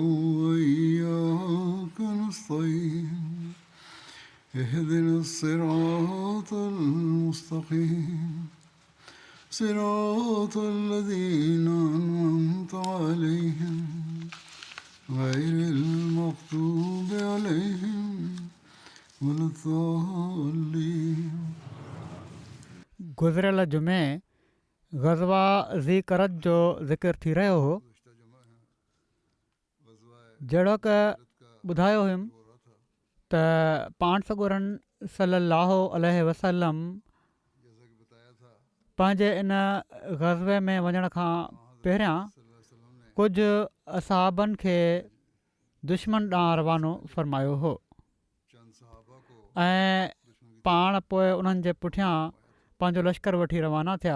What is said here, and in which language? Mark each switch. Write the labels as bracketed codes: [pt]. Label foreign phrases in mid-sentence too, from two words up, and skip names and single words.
[ar] وإياك نستعين اهدنا الصراط المستقيم صراط الذين أنعمت عليهم غير المغضوب عليهم ولا الضالين. [sd] गुज़िरियल जुमे ग़ज़वा ज़ी करत जो ज़िक्र थी रहियो हो. जहिड़ो क ॿुधायो हुयुमि त पाण सॻोरन [ar] صلى الله عليه وسلم [sd] पंहिंजे इन ग़ज़वे में वञण खां पहिरियां कुझु असहाबनि खे दुश्मन ॾांहुं रवानो फ़रमायो हो ऐं पाण पोइ उन्हनि जे पुठियां पंहिंजो लश्कर वठी रवाना थिया.